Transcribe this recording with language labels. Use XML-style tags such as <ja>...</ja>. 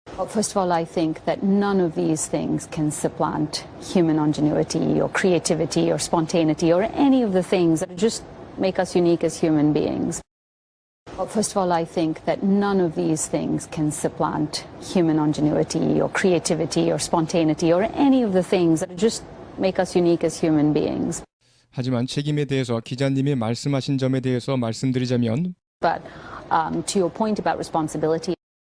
<en>Well, first of all, I think that none of these things can supplant human ingenuity or creativity or spontaneity or any of the things that just make us unique as human beings. Well, first of all, I think that none of these things can supplant human ingenuity or creativity or spontaneity or any of the things that just make us unique as human beings.</en> <ko>하지만 책임에 대해서 기자님이 말씀하신 점에 대해서 말씀드리자면</ko> <en>But to your point about responsibility,</en>